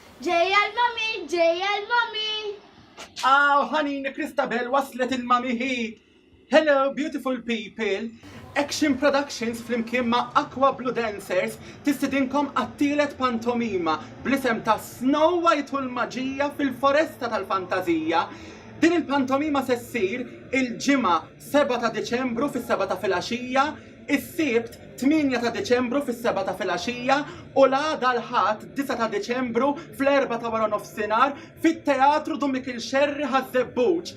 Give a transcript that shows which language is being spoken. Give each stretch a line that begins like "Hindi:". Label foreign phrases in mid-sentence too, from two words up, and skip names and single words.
Maltese: ġejja l-mami, ġejja l-mami. ħanini Christabel waslet il-mami hi.
English: Hello, beautiful people.
Maltese: Action Productions flimkien ma' Aqua Blue Dancers tistidinkom għattilet pantomima blisem ta' Snow White u l-Maġija fil-Foresta tal-Fantazija. Din il-pantomima se ssir il-ġimgħa 7 ta' Deċembru fis-7 ta' filgħaxija, is-Sibt 8 ta' Deċembru fis-7 ta' filgħaxija u l-għada l-ħadd 9 ta' Deċembru fl-4 ta' wara nofsinhar fit-Teatru Dumikil Xerri ħaż-Żebbuġ.